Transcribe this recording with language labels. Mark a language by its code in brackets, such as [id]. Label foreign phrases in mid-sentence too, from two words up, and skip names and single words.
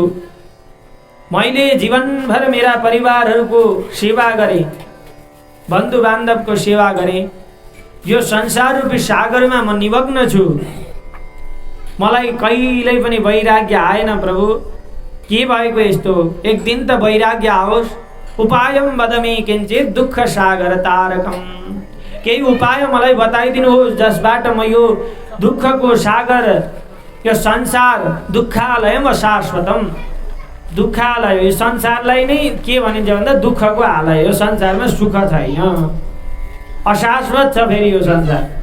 [ne] मैले जीवनभर मेरा परिवारहरूको सेवा गरेँ, बन्धु बान्धवको सेवा गरेँ। यो संसार रूपी सागरमा म निमग्न छु। मलाई कहिल्यै पनि वैराग्य आएन प्रभु, के भएको यस्तो? एक दिन त वैराग्य आओस्। [sa] उपायम वदमि किञ्चित् दुःख सागर तारकम्। [ne] केही उपाय मलाई बताइदिनुहोस् जसबाट म यो दुःखको सागर, यो संसार [sa] दुःखालयम अशाश्वतम, [ne] दुःखालय, यो संसारलाई नै के भनिन्छ भन्दा दुःखको आलय। यो संसारमा सुख छैन, अशाश्वत छ फेरि यो संसार।